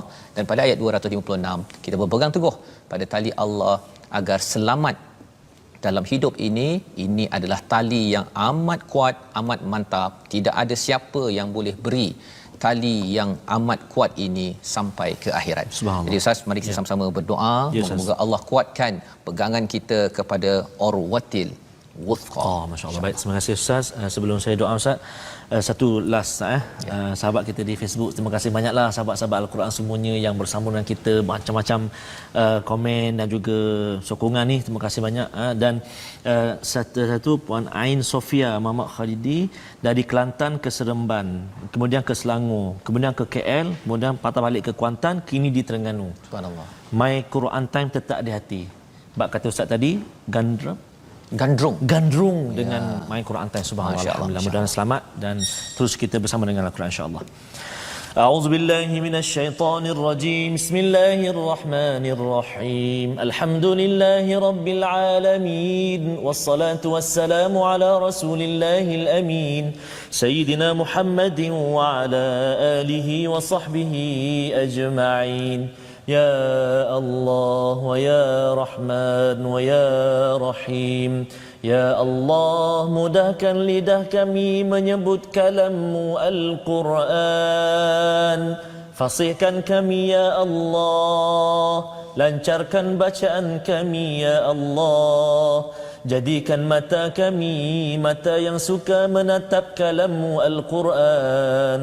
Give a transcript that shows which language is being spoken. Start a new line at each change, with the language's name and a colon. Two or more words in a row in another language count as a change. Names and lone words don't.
Malay: Dan pada ayat 256 kita berpegang teguh pada tali Allah agar selamat dalam hidup ini. Ini adalah tali yang amat kuat, amat mantap. Tidak ada siapa yang boleh beri tali yang amat kuat ini sampai ke akhirat. Jadi Ustaz, mari kita sama-sama berdoa, semoga Allah kuatkan pegangan kita kepada
Arabic: العروة الوثقى.
Malay: Masya-Allah. Baik, terima kasih Ustaz. Sebelum saya doa Ustaz, satu last sahabat kita di Facebook, terima kasih banyaklah sahabat-sahabat Al-Quran semuanya yang bersama dengan kita, macam-macam komen dan juga sokongan ni, terima kasih banyak. Dan satu Puan Ain Sofia Muhammad Khalidi dari Kelantan ke Seremban, kemudian ke Selangor, kemudian ke KL, kemudian patah balik ke Kuantan, kini di Terengganu. Subhanallah. My Quran Time tetap di hati. Bab kata Ustaz tadi, gandrung dengan main Quran Time. Subhanallah. Alhamdulillah, mudah-mudahan selamat dan terus kita bersama dengan Al-Quran insya-Allah.
Arabic: أعوذ بالله من الشيطان الرجيم. بسم الله الرحمن الرحيم. الحمد لله رب العالمين. والصلاة والسلام على رسول الله الأمين. سيدنا محمد وعلى آله وصحبه أجمعين. يا الله ويا رحمن ويا رحيم. يا الله,
Malay: mudahkan lidah kami menyebut kalam-Mu Al-Quran. Fasihkan kami
Arabic: يا الله,
Malay: lancarkan bacaan kami
Arabic: يا الله.
Malay: Jadikan mata kami mata yang suka menatap kalam-Mu Al-Quran.